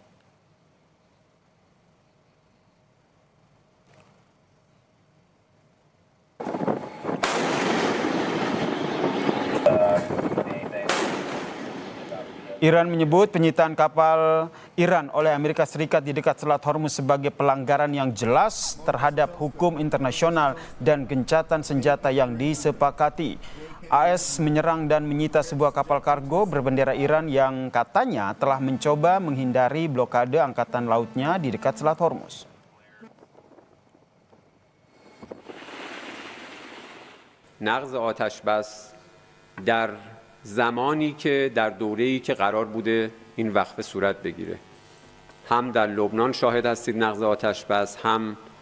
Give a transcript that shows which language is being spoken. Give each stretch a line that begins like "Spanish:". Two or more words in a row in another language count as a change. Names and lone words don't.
Indonesian: Iran menyebut penyitaan kapal Iran oleh Amerika Serikat di dekat Selat Hormuz sebagai pelanggaran yang jelas terhadap hukum internasional dan gencatan senjata yang disepakati. AS menyerang dan menyita sebuah kapal kargo berbendera Iran yang katanya telah mencoba menghindari blokade angkatan lautnya di dekat Selat Hormuz.
Persian: نقض آتشبس در زمانی که در دوره‌ای که قرار بوده این وقفه صورت بگیره هم در لبنان شاهد هستید نقض آتشبس هم